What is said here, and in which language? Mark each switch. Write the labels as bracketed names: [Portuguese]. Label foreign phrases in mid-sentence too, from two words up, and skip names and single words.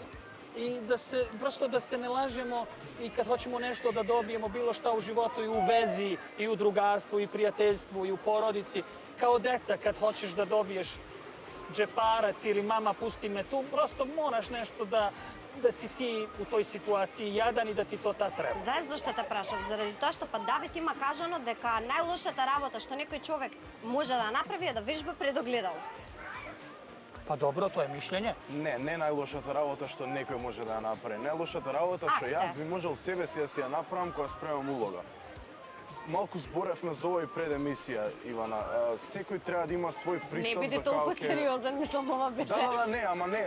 [Serbian] I prosto da se ne lažemo i kad hoćemo nešto da dobijemo bilo šta u životu i u vezi, i u drugarstvu, i prijateljstvu, i u porodici. Kao deca kad hoćeš da dobiješ džeparac ili mama pusti me tu, prosto moraš nešto da si ti u toj situaciji jadan i da ti to ta treba. [Macedonian] Знаеш зашто те прашав? Заради тоа што па Давид има кажано дека најлошата работа што некој човек може да направи е да вежба пред огледало. [Serbian] Pa dobro, to je mišljenje. [Macedonian] Не најлошата работа што некој може да ја направи. Најлошата работа што јас би можел себе си да си ја направам кога спремам улога. Малку зборевме за ова и пред емисија, Ивана. Секој треба да има свој пристап. Не биде толку сериозен, мислам, ова беше... Не, ама не.